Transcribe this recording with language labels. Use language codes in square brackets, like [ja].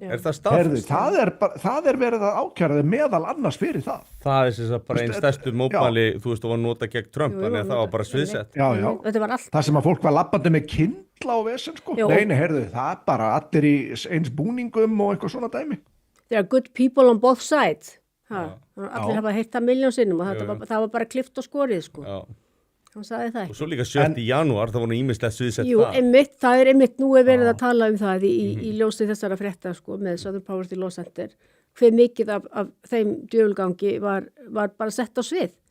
[is] Er það staðfest? Það er verið að ákjæra meðal annars fyrir það. Það er sem sagt bara einn stærstu mótmæli, þú veist, og var nota gegn Trump, þannig að það var bara sviðsett. Já. Þetta var allt. Það sem að fólk var labbandi með kyndla og vesen, sko. Nei, það er bara allir í eins búningum og eitthvað svona dæmi. [en] There are good people on both sides. [is] Allir hafa heyrt það milljón sinnum og það var bara klift og skorið, sko. Já. Hann sagði það ekki. Og svo líka 7. janúar, það voru ýmislegt sviðsett það. Jú, það er einmitt, nú er verið að tala um það í ljósi þessara frétta, sko, með Southern Poverty Law Center, hver mikið af þeim djöfulgangi var bara sett á svið.